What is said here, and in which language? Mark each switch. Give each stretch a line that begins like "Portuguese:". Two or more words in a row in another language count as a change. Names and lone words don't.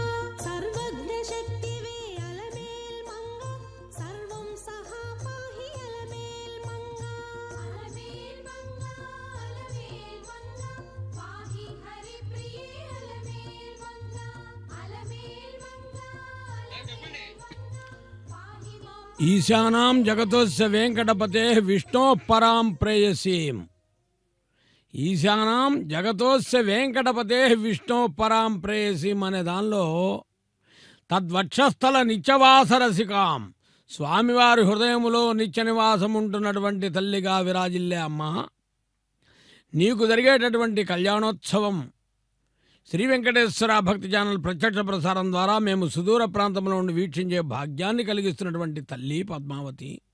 Sanskrit: सर्वज्ञशक्तिवे अलमेल्मङ्गा सर्वं सहा पाहि अलमेल्मङ्गा अलमेल्मङ्गा अलमेल्मङ्गा पाहि हरिप्रिये अलमेल्मङ्गा अलमेल्मङ्गा पाहि मां ఈశానాం జగతోస్య వెంకటపతే విష్ణో పరాం ప్రేయసీం. ఈశానాం జగతోస్య వెంకటపతే విష్ణో పరాం ప్రేయసీం
Telugu: అనే దానిలో
Sanskrit: తద్వక్షస్థల నిత్యవాసరసికాం,
Telugu: స్వామివారి హృదయములో నిత్య నివాసం ఉంటున్నటువంటి తల్లిగా విరాజిల్లే అమ్మ, నీకు జరిగేటటువంటి కళ్యాణోత్సవం శ్రీ వెంకటేశ్వర భక్తి ఛానల్ ప్రత్యక్ష ప్రసారం ద్వారా మేము సుదూర ప్రాంతంలో ఉండి వీక్షించే భాగ్యాన్ని కలిగిస్తున్నటువంటి తల్లి పద్మావతి.